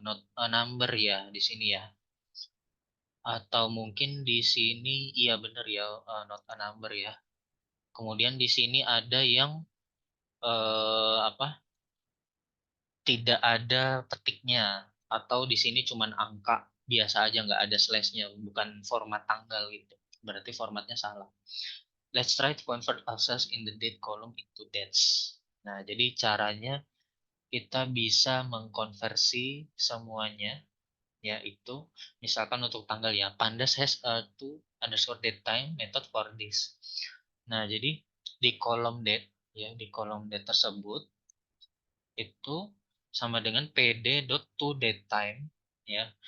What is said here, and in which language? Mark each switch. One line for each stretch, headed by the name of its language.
Indonesian: Not a number ya di sini ya. Atau mungkin di sini iya benar ya,
English: not a number
Indonesian: ya. Kemudian di sini ada yang apa? Tidak ada petiknya atau di sini cuman angka biasa aja nggak ada slashnya, bukan format tanggal gitu. Berarti formatnya salah.
English: Let's try to convert access in the date column into dates.
Indonesian: Nah, jadi caranya kita bisa mengkonversi semuanya yaitu misalkan untuk tanggal ya,
English: Pandas has a to underscore date time method for this.
Indonesian: Nah, jadi di kolom date ya, di kolom date tersebut itu sama dengan pd.toDateTime ya.